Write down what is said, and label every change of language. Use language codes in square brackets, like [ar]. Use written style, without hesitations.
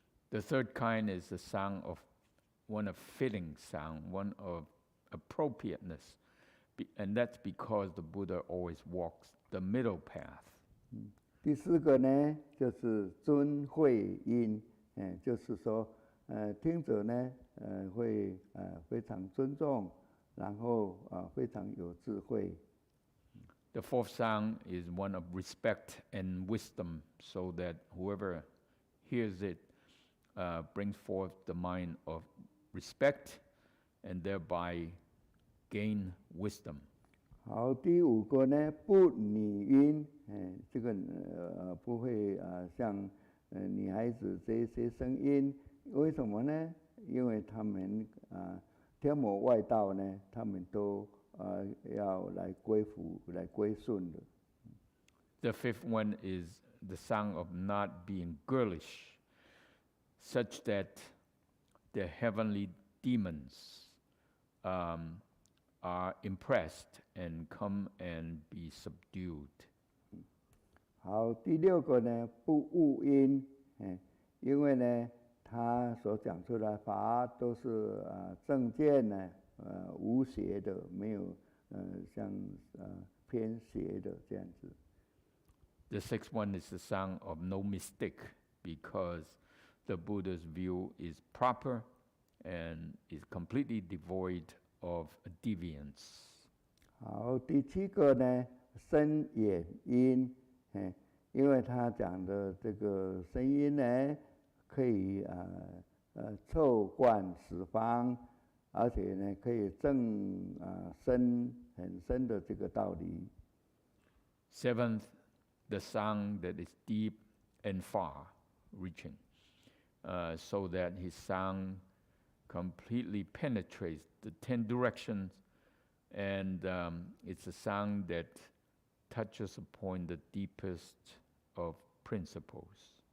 [en] The third kind is the sound of one of fitting sound, one of appropriateness, and that's because the Buddha always walks the middle path. [zh] 第四个呢，就是尊慧音，就是说，听者呢，会非常尊重，然后非常有智慧。 [en] The fourth sound is one of respect and wisdom, so that whoever hears it brings forth the mind of respect and thereby gain wisdom. [zh] 好，第五个呢，不女音，这个不会像女孩子这些声音，为什么呢？因为他们天魔外道呢，他们都要来归服、来归顺的。 [en] The fifth one is the sound of not being girlish, such that the heavenly demons are impressed and come and be subdued. [zh] 好，第六个呢，不误音，因为呢，他所讲出来法都是正见呢，无邪的，没有像偏邪的这样子。 [en] The sixth one is the sound of no mistake, because the Buddha's view is proper and is completely devoid of deviance. [zh] 好，第七个呢，声眼音，因为他讲的这个声音呢，可以透贯十方，而且呢，可以证很深的这个道理。 [en] Seventh, the sound that is deep and far-reaching, so that his sound completely penetrates the 10 directions, and it's a sound that touches upon the deepest of principles.